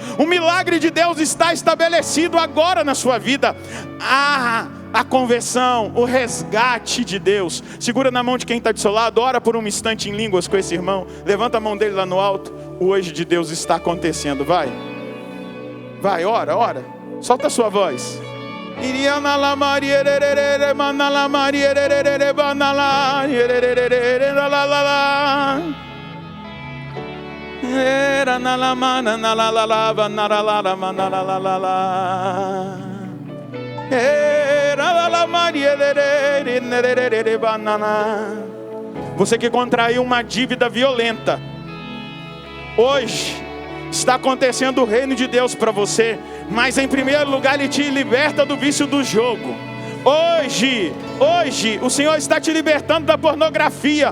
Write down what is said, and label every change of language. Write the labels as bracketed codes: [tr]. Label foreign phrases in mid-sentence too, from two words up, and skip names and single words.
[pt] O milagre de Deus está estabelecido agora na sua vida. A conversão, o resgate de Deus. Segura na mão de quem está do seu lado, ora por um instante em línguas com esse irmão. Levanta a mão dele lá no alto. O hoje de Deus está acontecendo. Vai, ora. Solta a sua voz. Iriana la Maria rere manala Maria rere banala rere la la la era na la mana na la la la banala la manala la la la era la Maria rere banana. Você que contraiu uma dívida violenta, hoje está acontecendo o reino de Deus para você. Mas em primeiro lugar Ele te liberta do vício do jogo. Hoje o Senhor está te libertando da pornografia.